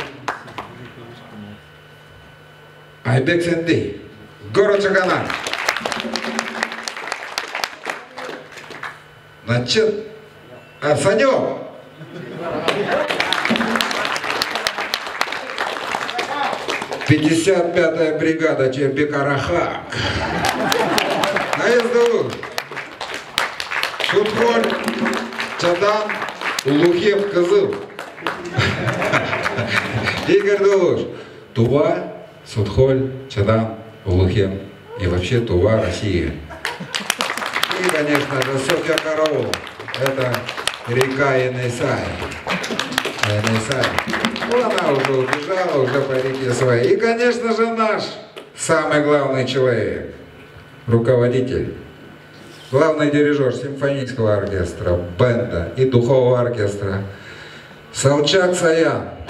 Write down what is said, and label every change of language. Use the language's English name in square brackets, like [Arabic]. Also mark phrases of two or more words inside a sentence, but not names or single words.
[Russian] Айбек Сенди. Город Чагана. Значит, Санек. «55-я бригада Черпикараха». Наездову. Судхоль, Чадан, Улухев, Кызыл. Игорь Дулуш. Тува, Судхоль, Чадан, Улухев. И вообще Тува, Россия. И, конечно же, Софья Караул. Это река Енисай. Она уже убежала, уже по реке своей. И, конечно же, наш самый главный человек, руководитель, главный дирижер симфонического оркестра, бенда и духового оркестра Салчак Саян.